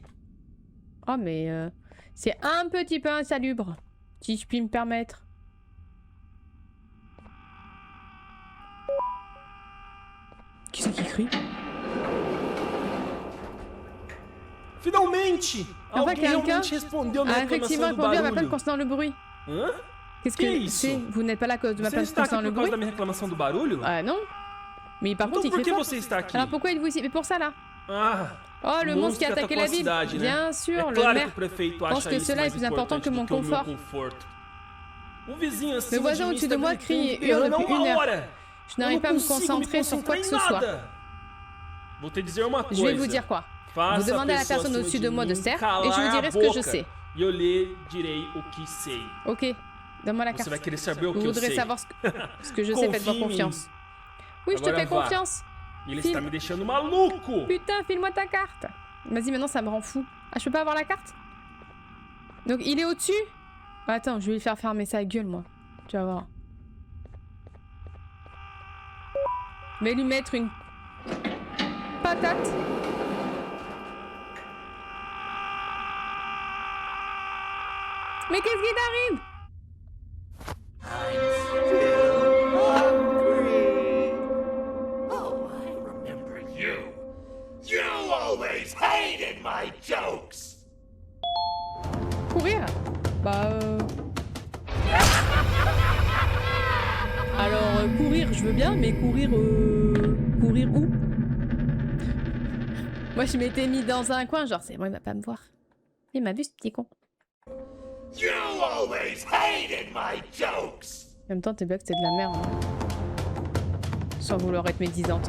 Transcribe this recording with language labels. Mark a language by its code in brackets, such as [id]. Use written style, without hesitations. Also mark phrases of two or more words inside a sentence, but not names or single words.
[fr] Oh, mais c'est un petit peu insalubre, si je puis me permettre. Qui c'est qui crie? [pt] Finalmente! [fr] En fait, [pt] Alguém [fr] quelqu'un [pt] realmente respondeu minha [fr] a effectivement [pt] reclamação do [fr] répondu à ma plainte [pt] barulho. [fr] concernant le bruit. Hã? Qu'est-ce [pt] Que [fr] que [pt] isso? [fr] c'est? Vous n'êtes pas là à cause de ma [pt] Você [fr] plainte [pt] está aqui [fr] concernant le [pt] por causa [fr] bruit? [pt] da minha reclamação do barulho? [fr] Ah non. Mais par contre, [pt] Então [fr] il [pt] por [fr] crie [pt] que [fr] fort. [pt] você está aqui? [fr] Alors pourquoi êtes-vous ici? Mais pour ça là. Ah, Oh, le monstre qui a attaqué la ville. [pt] cidade, né? [fr] Bien sûr, [pt] é [fr] le [pt] claro que [fr] maire [pt] o prefeito [fr] pense [pt] acha que isso [fr] cela est [pt] mais [fr] plus important que [pt] importante [fr] mon [pt] do que o meu [fr] confort. [pt] conforto. O vizinho [fr] Le [pt] acima de [fr] voisin [pt] mim [fr] au-dessus [pt] está [fr] de moi [pt] gritando [fr] crie [pt] e [fr] et hurle [pt] berrando há [fr] depuis [pt] uma [fr] une heure. [pt] hora. [fr] Je [pt] Eu [fr] n'arrive [pt] não [fr] pas à me [pt] consigo me [fr] concentrer sur quoi concentrar que [pt] em [fr] ce soit. [pt] nada. Vou te dizer uma [fr] Je vais vous [pt] coisa. [fr] dire quoi? [pt] Faça [fr] Vous demandez à la [pt] pessoa [fr] personne [pt] acima [fr] au-dessus de moi de se taire [pt] calar [fr] et je lui [pt] a [fr] dirai ce que je [pt] boca. [fr] sais. [pt] E eu lhe direi o que sei. [fr] Ok, donne-moi la [pt] Você [fr] carte. [pt] vai querer saber o [fr] Vous [pt] que eu [fr] voudrez [pt] sei. [fr] savoir ce que je sais, faites-moi [pt] Confie em mim. [fr] confiance. Oui, je te [pt] Agora [fr] fais [pt] vá. [fr] confiance. [pt] Ele [fr] File. [pt] está me deixando maluco. [fr] Putain, file-moi ta carte. Vas-y, maintenant ça me rend fou. Ah, je peux pas avoir la carte? Donc il est au-dessus? Attends, je vais lui faire fermer sa gueule, moi. Tu vas voir. Je vais lui mettre une patate. Mais qu'est-ce qui t'arrive? [en] Oh, I remember you. You always hated my jokes. [fr] Courir? Bah Alors, courir, je veux bien, mais courir... Courir où? Moi, je m'étais mis dans un coin, genre, c'est bon, il va pas me voir. Il m'a vu, ce petit con. [en] You always hated my jokes. [fr] En même temps, tes blagues, c'était de la merde. Hein. Sans vouloir être médisante.